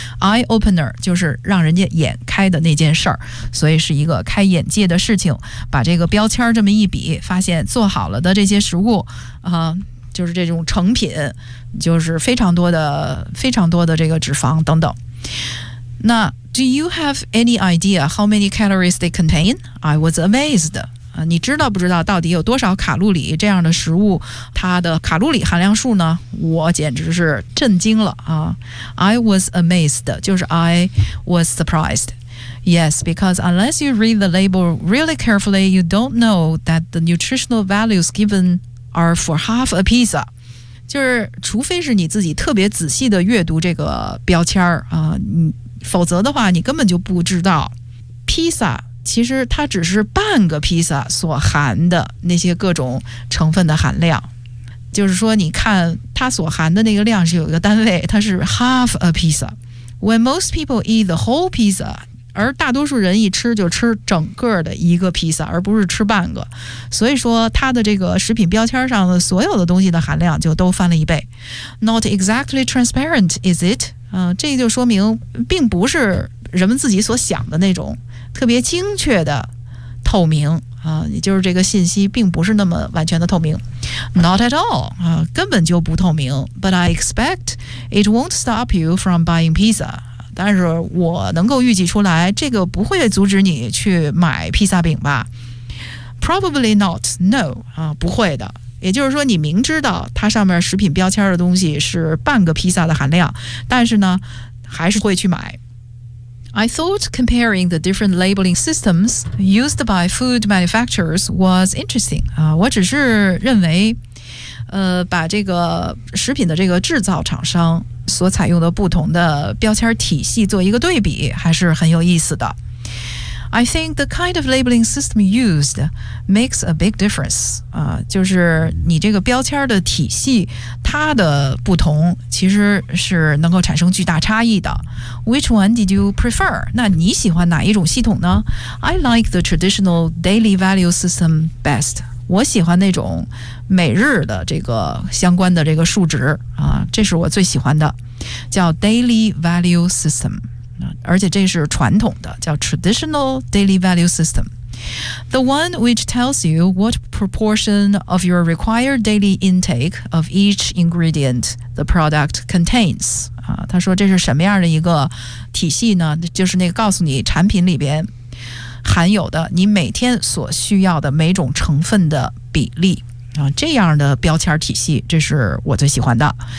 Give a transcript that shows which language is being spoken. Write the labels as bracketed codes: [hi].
[en] eye opener [zh] 就是让人家眼开的那件事儿，所以是一个开眼界的事情。把这个标签这么一比，发现做好了的这些食物，就是这种成品，就是非常多的非常多的这个脂肪等等。 [en] 那 Do you have any idea how many calories they contain? I was amazed. [zh] 你知道不知道到底有多少卡路里这样的食物它的卡路里含量数呢？我简直是震惊了啊。 [en] I was amazed [zh] 就是 [en] I was surprised. Yes, because unless you read the label really carefully, you don't know that the nutritional values givenare for half a pizza. [zh] 就是除非是你自己特别仔细的阅读这个标签儿，否则的话你根本就不知道 pizza 其实它只是半个 pizza 所含的那些各种成分的含量。就是说你看它所含的那个量是有一个单位，它是 [en] half a pizza. When most people eat the whole pizza, [zh] 而大多数人一吃就吃整个的一个披萨，而不是吃半个，所以说它的这个食品标签上的所有的东西的含量就都翻了一倍。 [en] Not exactly transparent, is it? [zh] 这就说明并不是人们自己所想的那种特别精确的透明，也就是这个信息并不是那么完全的透明。 [en] Not at all, [zh] 根本就不透明。 [en] But I expect it won't stop you from buying pizza. [zh] 但是我能够预计出来，这个不会阻止你去买披萨饼吧 ？ [en] Probably not. No. [zh] 不会的。也就是说，你明知道它上面食品标签的东西是半个披萨的含量，但是呢，还是会去买。 [en] I thought comparing the different labeling systems used by food manufacturers was interesting. [zh] 我只是认为，把这个食品的这个制造厂商所采用的不同的标签体系做一个对比还是很有意思的。 [en] I think the kind of labeling system used makes a big difference. [zh] 就是你这个标签的体系它的不同其实是能够产生巨大差异的。 [en] Which one did you prefer? [zh] 那你喜欢哪一种系统呢？ [en] I like the traditional daily value system best. [zh] 我喜欢那种每日的这个相关的这个数值啊，这是我最喜欢的，叫 [en] Daily Value System， [zh] 而且这是传统的，叫 [en] Traditional Daily Value System。 The one which tells you what proportion of your required daily intake of each ingredient the product contains。 [zh] 他说这是什么样的一个体系呢？就是那个告诉你产品里边含有的你每天所需要的每种成分的比例啊，这样的标签体系，这是我最喜欢的。